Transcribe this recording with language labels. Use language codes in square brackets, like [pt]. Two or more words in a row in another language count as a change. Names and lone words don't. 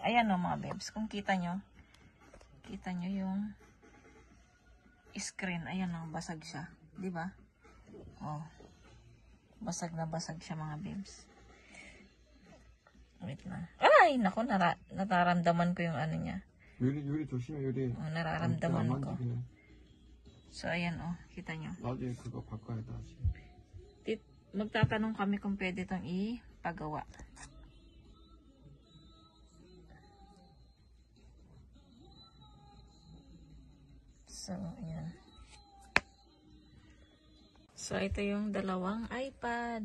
[tl] Ayan o mga bebs, kung kita nyo yung screen. Ayan o, basag siya. Diba? Oh. Basag na basag siya mga bebs. Wait lang. Ay, naku, nararamdaman ko yung ano niya. [ko] 요리 조심해, 요리. [tl] Nararamdaman ko. So, ayan kita nyo. [ko] 나중에 그거 바꿔야 돼, 다시. [tl] Magtatanong kami kung pwede itong ipagawa. So, ayan. So, ito yung dalawang iPad.